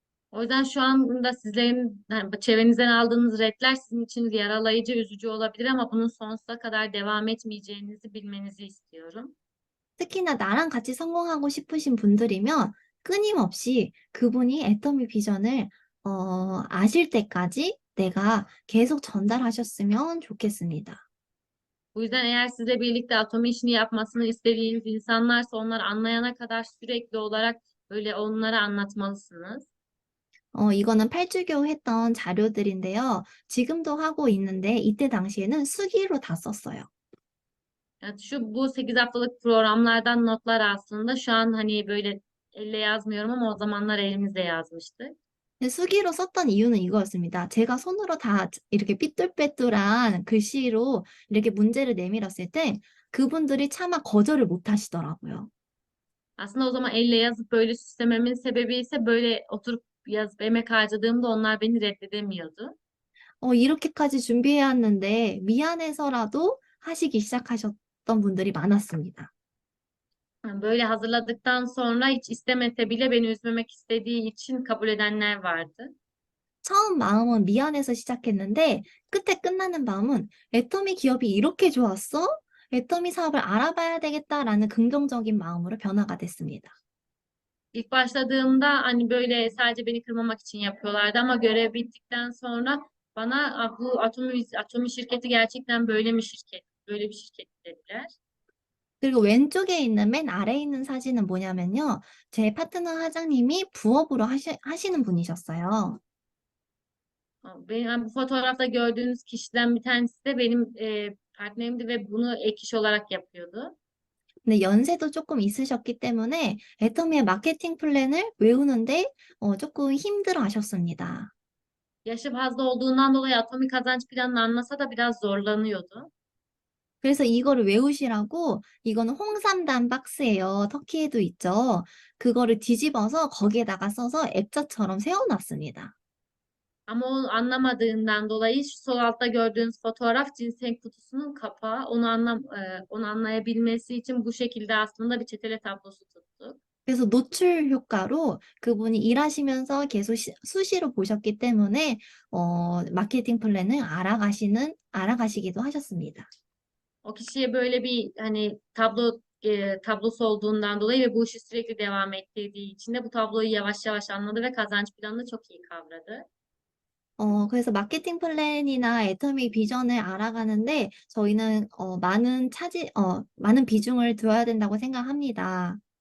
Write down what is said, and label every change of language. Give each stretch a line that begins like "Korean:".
Turkish: O yüzden şu anda sizlerin yani çevrenizden aldığınız redler sizin için yaralayıcı, üzücü olabilir ama bunun sonsuza kadar devam etmeyeceğinizi bilmenizi istiyorum.
Korean: 특히나 나랑 같이 성공하고 싶으신 분들이면 끊임없이 그분이 애터미 비전을 아실 때까지 내가 계속 전달하셨으면 좋겠습니다.
Turkish: Bu yüzden eğer sizle birlikte atomi işini yapmasını istediğiniz insanlarsa onlar anlayana kadar sürekli olarak böyle onlara anlatmalısınız.
Korean: 이거는 8주교 했던 자료들인데요. 지금도 하고 있는데 이때 당시에는 수기로 다 썼어요.
Turkish: Yani bu 8 haftalık programlardan notlar aslında şu an hani böyle elle yazmıyorum ama o zamanlar elimizde yazmıştık.
Korean: 근데 수기로 썼던 이유는 이거였습니다. 제가 손으로 다 이렇게 삐뚤빼뚤한 글씨로 이렇게 문제를 내밀었을 때 그분들이 차마 거절을 못 하시더라고요.
Turkish: Aslında o zaman elle yazıp böyle süslememin sebebi ise böyle oturup yazıp emek harcadığımda onlar beni reddedemiyordu.
Korean: 이렇게까지 준비해왔는데 미안해서라도 하시기 시작하셨던 분들이 많았습니다.
Turkish: Yani böyle hazırladıktan sonra hiç istemese bile beni üzmemek istediği için kabul edenler vardı.
Korean: 처음 마음은 미안해서 시작했는데 끝에 끝나는 마음은 애터미 기업이 이렇게 좋았어? 애터미 사업을 알아봐야 되겠다라는 긍정적인 마음으로 변화가 됐습니다.
Turkish: İlk başladığımda hani böyle sadece beni kırmamak için yapıyorlardı ama görev bittikten sonra bana bu atomi şirketi gerçekten böyle mi şirket, böyle bir şirket dediler.
Korean: 그리고 왼쪽에 있는 맨 아래에 있는 sa진은 뭐냐면요. 제 파트너 사장님이 부업으로 하시는 분이셨어요.
Turkish: Benim yani bu fotoğrafta gördüğünüz kişiden bir tanesi de benim partnerimdi ve bunu ek iş olarak yapıyordu.
Korean: 근데 연세도 조금 있으셨기 때문에 애터미의 마케팅 플랜을 외우는데 조금 힘들어 하셨습니다.
Turkish: Yaşı fazla olduğundan dolayı atomi kazanç planını anlasa da biraz zorlanıyordu.
Korean: 그래서 이거를 외우시라고 이거는 홍삼단 박스예요. 터키에도 있죠. 그거를 뒤집어서 거기에다가 써서 액자처럼 세워놨습니다.
Turkish: Ama o anlamadığından dolayı şu sol altta gördüğünüz fotoğraf ginseng kutusunun kapağı. Onu anlayabilmesi için bu şekilde aslında bir çetele tablosu tuttuk.
Korean: 그래서 노출 효과로 그분이 일하시면서 계속 수시로 보셨기 때문에 마케팅 플랜을 알아가시기도 하셨습니다.
Turkish: O kişiye böyle bir hani tablosu olduğundan dolayı ve bu işi sürekli devam ettirdiği için de bu tabloyu yavaş yavaş anladı ve kazanç planını çok iyi kavradı.
Korean: 그래서 마케팅 플랜이나 애터미 비전을 알아가는데 저희는 많은 비중을 둬야 된다고 생각합니다.